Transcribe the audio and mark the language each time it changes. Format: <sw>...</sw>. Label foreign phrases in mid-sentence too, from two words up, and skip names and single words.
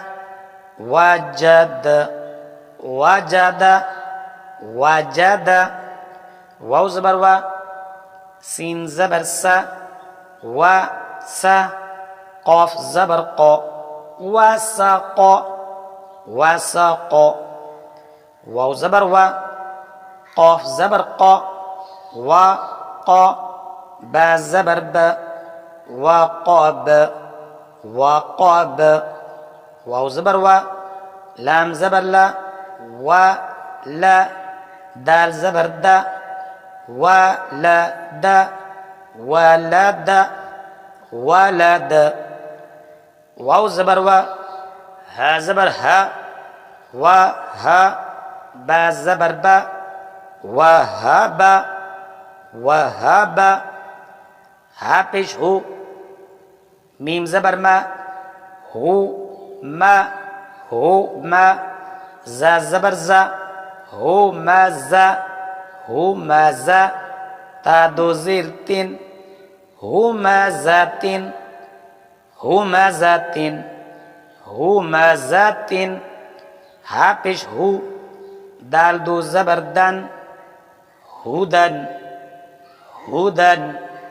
<ur>وجد وجد وجد واو زبر و سين زبر س و س قاف زبر ق وسق وسق واو زبر و قاف زبر ق وا ق با زبر ب وقب وقب واو زبر وا لام زبر لا و لا دال زبر دا و ل د ولد ولد واو زبر و ہا زبر ہا و ہا با زبر با وہب وہب ہا پیش ہو میم زبر ما ہو ما ہو ما ذا زبر ذا ہو ما ذا ہو ما ذا تا دو زیر تین ہو ما ذاتن ہو ما ذاتن ہو ما ذاتن ہا پیش ہو دال دو زبر دن ہدن ہدن</ur>